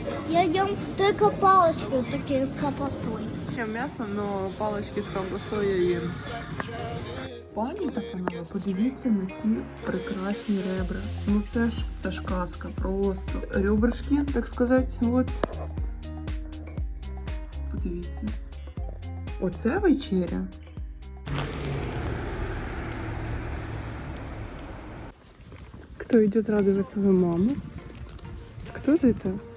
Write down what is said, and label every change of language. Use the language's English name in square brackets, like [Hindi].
[Russian] Я ем только палочки вот такие с колбасой. [Ukrainian] Я мясо, но палочки з колбасою я їм. Пані та панове, подивіться на ці прекрасні ребра. Ну це ж казка, просто. [Russian] Ребрышки, [Ukrainian] так сказати, от. Подивіться. Оце вечеря. [Russian] Кто идет радовать свою маму? Кто же это?